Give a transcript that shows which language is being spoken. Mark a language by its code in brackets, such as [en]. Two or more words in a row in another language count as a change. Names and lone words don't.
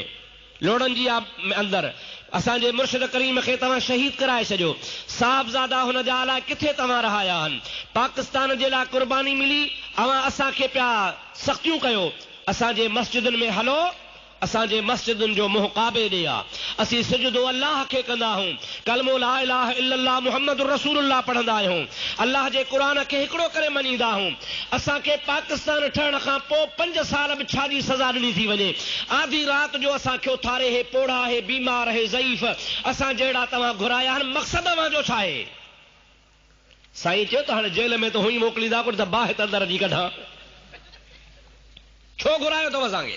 [sd] लोड़नि जी अंदरि, असांजे मुर्शिद करीम खे तव्हां शहीद कराए छॾियो, साहबज़ादा हुन जा अलाए किथे तव्हां रहाया आहिनि, पाकिस्तान जे लाइ कुर्बानी मिली, अवां असांखे पिया सख़्तियूं कयो, असांजे मस्जिदुनि में हलो, असांजे मस्जिदुनि जो मुंहुं काबे ॾे आहे, असीं सिजदो अल्लाह खे कंदा आहियूं, कलमो [ar] لا إله إلا الله محمد رسول الله [sd] पढ़ंदा आहियूं, अल्लाह जे क़ुरान खे हिकिड़ो करे मञींदा आहियूं। असांखे पाकिस्तान ठहण खां पोइ 5 साल बि छा जी सज़ा ॾिनी थी वञे, आधी रात जो असांखे उथारे, हे पोड़ा, हे बीमार, हे ज़ईफ़, असां जहिड़ा तव्हां घुराया आहिनि, मक़सद तव्हांजो छा आहे? साईं चयो त हाणे जेल में त हुई मोकिलींदा, कुझु त बाहि अंदर जी कढां, छो घुरायो अथव असांखे?